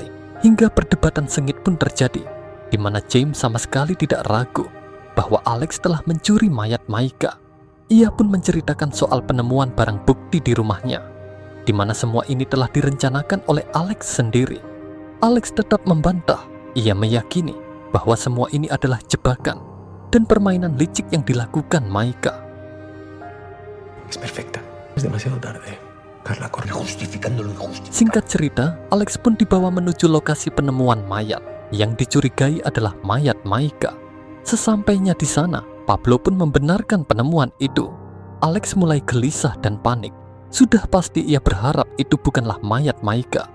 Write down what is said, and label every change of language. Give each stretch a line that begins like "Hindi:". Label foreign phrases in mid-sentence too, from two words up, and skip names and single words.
Indonesian: Hingga perdebatan sengit pun terjadi, di mana James sama sekali tidak ragu bahwa Alex telah mencuri mayat Maika. Ia pun menceritakan soal penemuan barang bukti di rumahnya, di mana semua ini telah direncanakan oleh Alex sendiri. Alex tetap membantah. Ia meyakini bahwa semua ini adalah jebakan dan permainan licik yang dilakukan Maika.
Spanish: Es perfecta. Es demasiado tarde. Carla corre. Justificando lo injusto.
Indonesian: Singkat cerita, Alex pun dibawa menuju lokasi penemuan mayat. Yang dicurigai adalah mayat Maika. Sesampainya di sana, Pablo pun membenarkan penemuan itu. Alex mulai gelisah dan panik. Sudah pasti ia berharap itu bukanlah mayat Maika.